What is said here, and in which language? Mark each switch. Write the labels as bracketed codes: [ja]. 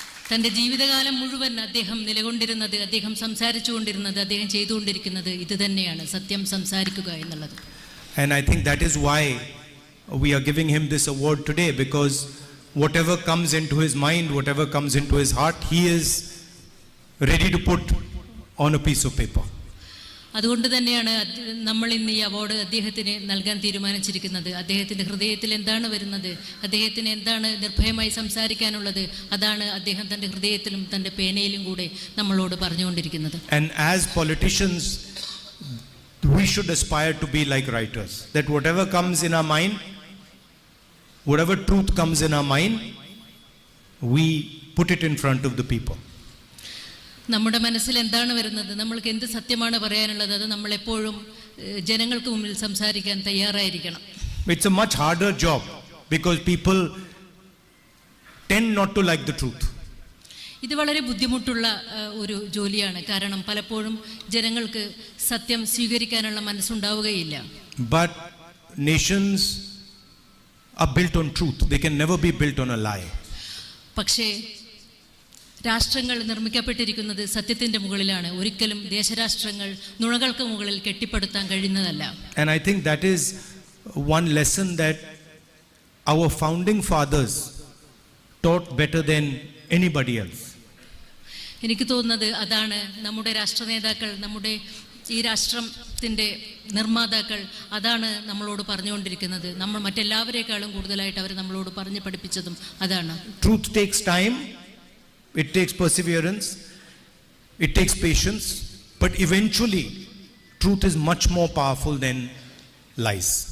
[ml] തൻ്റെ ജീവിതകാലം മുഴുവൻ അദ്ദേഹം നിലകൊണ്ടിരുന്നത്, അദ്ദേഹം സംസാരിച്ചുകൊണ്ടിരുന്നത്, അദ്ദേഹം ചെയ്തുകൊണ്ടിരിക്കുന്നത് ഇത് തന്നെയാണ്, സത്യം സംസാരിക്കുക എന്നുള്ളത്. [en] And I think that is why we are giving him this award today, because whatever comes into his mind, whatever comes into his heart, he is ready to put on a piece of paper. [ml] അതുകൊണ്ട് തന്നെയാണ് നമ്മൾ ഇന്ന് ഈ award അദ്ദേഹത്തിന് നൽകാൻ തീരുമാനിച്ചിരിക്കുന്നത്. അദ്ദേഹത്തിൻ്റെ ഹൃദയത്തിൽ എന്താണ് വരുന്നത്, അദ്ദേഹത്തിന് എന്താണ് നിർഭയമായി സംസാരിക്കാനുള്ളത്, അതാണ് അദ്ദേഹം തൻ്റെ ഹൃദയത്തിലും തൻ്റെ പേനയിലും കൂടെ നമ്മളോട് പറഞ്ഞുകൊണ്ടിരിക്കുന്നത്. [en] And as politicians, we should aspire to be like writers, that whatever comes in our mind, whatever truth comes in our mind, we put it in front of the people. [ml] നമ്മുടെ മനസ്സിൽ എന്താണ് വരുന്നത്, നമ്മൾക്ക് എന്ത് സത്യമാണ് പറയാനുള്ളത്, അത് നമ്മളെപ്പോഴും ജനങ്ങൾക്ക് മുമ്പിൽ സംസാരിക്കാൻ തയ്യാറായിരിക്കണം. [en] It's a much harder job because people tend not to like the truth. [ml] ഇത് വളരെ ബുദ്ധിമുട്ടുള്ള ഒരു ജോലിയാണ്. കാരണം പലപ്പോഴും ജനങ്ങൾക്ക് സത്യം സ്വീകരിക്കാനുള്ള മനസ്സുണ്ടാവുകയില്ല. [en] But nations are built on truth. They can never be built on a lie. [ml] പക്ഷേ രാഷ്ട്രങ്ങൾ നിർമ്മിക്കപ്പെട്ടിരിക്കുന്നത് സത്യത്തിന്റെ മുകളിലാണ്. ഒരിക്കലും ദേശരാഷ്ട്രങ്ങൾ നുണകൾക്ക് മുകളിൽ കെട്ടിപ്പടുത്താൻ കഴിയുന്നതല്ല. [en] And I think that is one lesson that our founding fathers taught better than anybody else. [ml] എനിക്ക് തോന്നുന്നത് അതാണ് നമ്മുടെ രാഷ്ട്ര നേതാക്കൾ, നമ്മുടെ ഈ രാഷ്ട്രത്തിൻ്റെ നിർമ്മാതാക്കൾ അതാണ് നമ്മളോട് പറഞ്ഞുകൊണ്ടിരിക്കുന്നത്. നമ്മൾ മറ്റെല്ലാവരേക്കാളും കൂടുതലായിട്ട് അവർ നമ്മളോട് പറഞ്ഞു പഠിപ്പിച്ചതും അതാണ്. [en] Truth takes time, it takes perseverance, it takes patience, but eventually truth is much more powerful than lies.